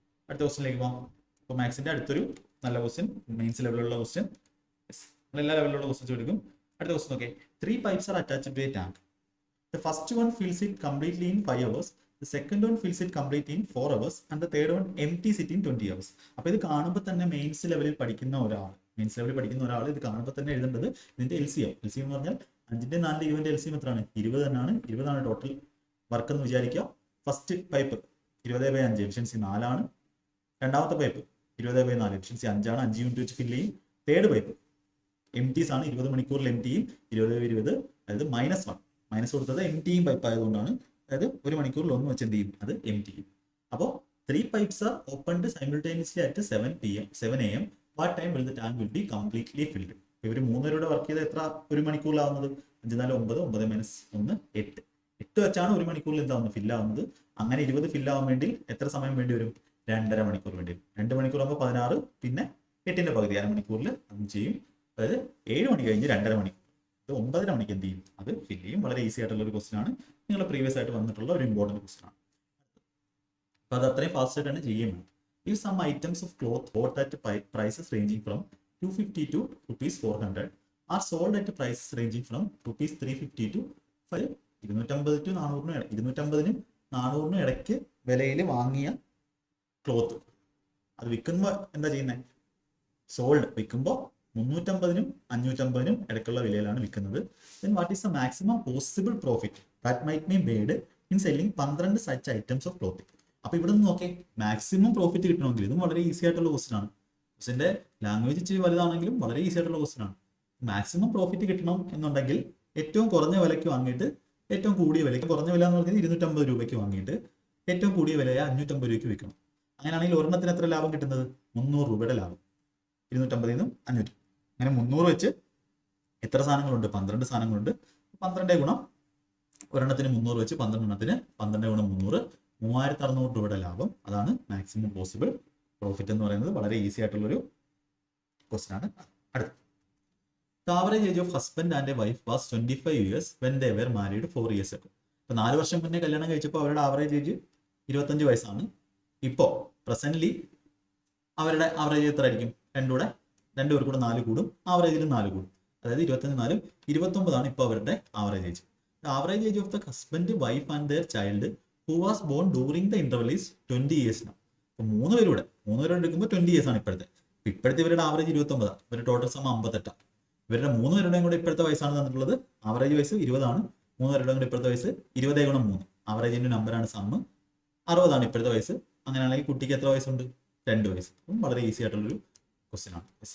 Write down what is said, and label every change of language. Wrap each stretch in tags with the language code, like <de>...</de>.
<ml>അടുത്ത ക്വസ്റ്റ്യനിലേക്ക് പോകാം. അപ്പോൾ മാത്സിന്റെ അടുത്തൊരു നല്ല ക്വസ്റ്റ്യൻ, മെയിൻസ് ലെവലിലുള്ള ക്വസ്റ്റ്യൻ, എല്ലാ ലെവലിലുള്ള ക്വസ്റ്റ്യൻസ് എടുക്കും. അടുത്ത ക്വസ്റ്റ്യൻ നോക്കേ.</ml> <en>3 pipes are attached to a tank. The first one fills it completely in 5 hours. The second one fills it completely in 4 hours. And the third one empties it in 20 hours.</en> <ml>അപ്പോൾ ഇത് കാണുമ്പോൾ തന്നെ mains ലെവലിൽ പഠിക്കുന്ന ഒരാൾ ഇത് കാണുമ്പോൾ തന്നെ എഴുതേണ്ടത് ഇതിന്റെ LCM എന്ന് പറഞ്ഞാൽ 5ന്റെ 4 20ന്റെ LCM എത്രയാണ്? 20 തന്നെയാണ്. 20 ടോട്ടൽ വർക്ക് എന്ന് വിചാരിക്കുക. ഫസ്റ്റ് പൈപ്പ് 20/5, എഫിഷ്യൻസി 4 ആണ്. രണ്ടാമത്തെ പൈപ്പ് 20/4, എഫിഷ്യൻസി 5 ആണ്. 5 യൂണിറ്റ് വെച്ച് ഫില്ല് ചെയ്യും. തേർഡ് പൈപ്പ് എംറ്റീസ് ആണ്, 20 മണിക്കൂറിൽ എംറ്റി ചെയ്യും. 20/20, അതായത് -1 മൈനസ് കൊടുത്തത് എംറ്റിയും പൈപ്പ് ആയതുകൊണ്ടാണ്. അതായത് 1 മണിക്കൂറിൽ 1 വെച്ച് എന്ത് ചെയ്യും? അത് എംറ്റി ചെയ്യും.</ml> <en>അപ്പോൾ 3 pipes are opened simultaneously at 7 AM. What time will the tank will be completely filled?</en> <ml>ഇവർ 3 പേരുടെ വർക്ക് ചെയ്ത് എത്ര 1 മണിക്കൂറിലാവുന്നത്? 5, 4, 9, 9 - 1, 8. 8 വെച്ചാണ് 1 മണിക്കൂറിൽ എന്താവുന്നത്? ഫില്ലാവുന്നത്. അങ്ങനെ 20 ഫില്ലാവാൻ വേണ്ടി എത്ര സമയം വേണ്ടി വരും? 2.5 മണിക്കൂർ വേണ്ടി വരും. 2 മണിക്കൂർ ആകുമ്പോൾ 16, പിന്നെ 8ന്റെ പകുതി അരമണിക്കൂറിൽ അത് ചെയ്യും. അതായത് 7 മണി കഴിഞ്ഞ് 2.5 മണിക്കൂർ, ഇത് 9:30 മണിക്ക് എന്ത് ചെയ്യും? അത് ഫില്ല് ചെയ്യും. വളരെ ഈസി ആയിട്ടുള്ള ഒരു ക്വസ്റ്റൻ ആണ്. നിങ്ങൾ പ്രീവിയസ് ആയിട്ട് വന്നിട്ടുള്ള ഒരു ഇമ്പോർട്ടൻറ്റ് ക്വസ്റ്റൻ ആണ്. അപ്പൊ അത് അത്രയും ഫാസ്റ്റ് ആയിട്ടാണ് ചെയ്യാൻ വേണം.</ml> <en>If some items of cloth bought at prices ranging from 250 to ₹400 are sold at prices ranging from ₹350 to 250 to 400,</en> <ml>250നും 400നും ഇടയ്ക്ക് വിലയിൽ വാങ്ങിയ ക്ലോത്ത് അത് വിൽക്കുമ്പോൾ എന്താ ചെയ്യുന്നത്? സോൾഡ് വിൽക്കുമ്പോൾ 350നും 550നും ഇടയ്ക്കുള്ള വിലയിലാണ് വിൽക്കുന്നത്.</ml> <en>Then what is the maximum possible profit that might be made in selling 12 such items of clothing?</en> <ml>അപ്പൊ ഇവിടെ നിന്ന് നോക്കേ, മാക്സിമം പ്രോഫിറ്റ് കിട്ടണമെങ്കിൽ ഇതും വളരെ ഈസി ആയിട്ടുള്ള ക്വസ്റ്റൻ ആണ്. ക്വസ്റ്റിന്റെ ലാംഗ്വേജ് ഇച്ചിരി വലുതാണെങ്കിലും വളരെ ഈസി ആയിട്ടുള്ള ക്വസ്റ്റൻ ആണ്. മാക്സിമം പ്രോഫിറ്റ് കിട്ടണം എന്നുണ്ടെങ്കിൽ ഏറ്റവും കുറഞ്ഞ വിലയ്ക്ക് വാങ്ങിയിട്ട് ഏറ്റവും കൂടിയ വിലയ്ക്ക്, കുറഞ്ഞ വില എന്ന് പറഞ്ഞാൽ 250 രൂപയ്ക്ക് വാങ്ങിയിട്ട് ഏറ്റവും കൂടിയ വിലയായ 550 രൂപയ്ക്ക് വിൽക്കണം. അങ്ങനെയാണെങ്കിൽ ഒരെണ്ണത്തിന് എത്ര ലാഭം കിട്ടുന്നത്? 300 രൂപയുടെ ലാഭം. 250 നിന്നും 500, അങ്ങനെ 300 വെച്ച് എത്ര സാധനങ്ങളുണ്ട്? 12 സാധനങ്ങളുണ്ട്. 12 ഗുണം ഒരെണ്ണത്തിന് 300 വെച്ച് 12 എണ്ണത്തിന് 12 ഗുണം 300, 3600 രൂപയുടെ ലാഭം. അതാണ് മാക്സിമം പോസിബിൾ പ്രോഫിറ്റ് എന്ന് പറയുന്നത്. വളരെ ഈസി ആയിട്ടുള്ളൊരു ക്വസ്റ്റൻ ആണ്.</ml> <en>അടുത്ത, The average age of husband and a wife was 25 years when they were married 4 years ago.</en> <ml>ഇപ്പൊ 4 വർഷം മുന്നേ കല്യാണം കഴിച്ചപ്പോൾ അവരുടെ ആവറേജ് ഏജ് 25 വയസ്സാണ്. ഇപ്പോൾ പ്രസന്റ്ലി അവരുടെ ആവറേജ് എത്ര ആയിരിക്കും? രണ്ടുപേർ കൂടെ 4 കൂടും, ആവറേജിലും 4 കൂടും. അതായത് 25 4 29 ആണ് ഇപ്പോൾ അവരുടെ average age.</ml> <en>The average age of the husband, wife and their child who was born during the interval is 20 years now.</en> <ml>അപ്പോൾ 3 പേരുടെ എടുക്കുമ്പോൾ 20 years ആണ് ഇപ്പോഴത്തെ. ഇവരുടെ ആവറേജ് 29, ഇവരുടെ ടോട്ടൽ സമയം 58. ഇവരുടെ 3 പേരുടെയും കൂടെ ഇപ്പോഴത്തെ വയസ്സാണ് തന്നിട്ടുള്ളത്. ആവറേജ് വയസ്സ് 20 ആണ്. 3 പേരുടെയും കൂടെ ഇപ്പോഴത്തെ വയസ്സ് 20 ഗുണം 3, ആവറേജിന്റെ നമ്പറാണ് സമ്മ്. 60 ആണ് ഇപ്പോഴത്തെ വയസ്സ്. അങ്ങനെയാണെങ്കിൽ കുട്ടിക്ക് എത്ര വയസ്സുണ്ട്? 2 വയസ്സ്. അപ്പം വളരെ ഈസി ആയിട്ടുള്ളൊരു ക്വസ്റ്റ്യൻ ആണ്.</ml>